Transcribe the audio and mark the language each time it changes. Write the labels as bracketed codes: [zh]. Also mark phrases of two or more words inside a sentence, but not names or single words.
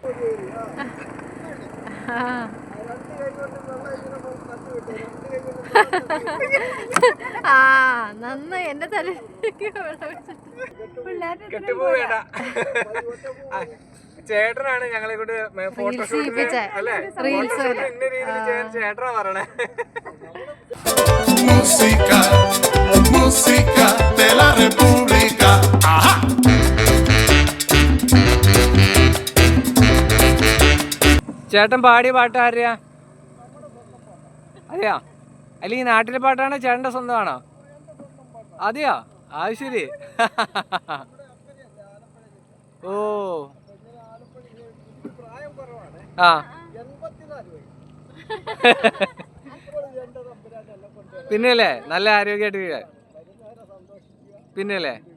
[ml] നന്നായി എന്റെ തല കെട്ടുപോവേണ്ട. ചേട്ടനാണ് ഞങ്ങളെ കൊണ്ട് ഫോട്ടോഷൂട്ട് അല്ലേ, ഫോട്ടോഷൂട്ട് ഇന്ന രീതിയിൽ ചെയ്യാൻ ചേട്ടനാ പറയണേ. [es] Música de la República. Ajá. [ml] ചേട്ടൻ പാടിയ പാട്ട് ആരെയാ? അതെയാ? അല്ലെങ്കിൽ നാട്ടിലെ പാട്ടാണോ ചേട്ടൻ്റെ സ്വന്തമാണോ? അതെയാ? അത് ശരി. ഓ പിന്നെയല്ലേ, നല്ല ആരോഗ്യമായിട്ട് പിന്നെയല്ലേ.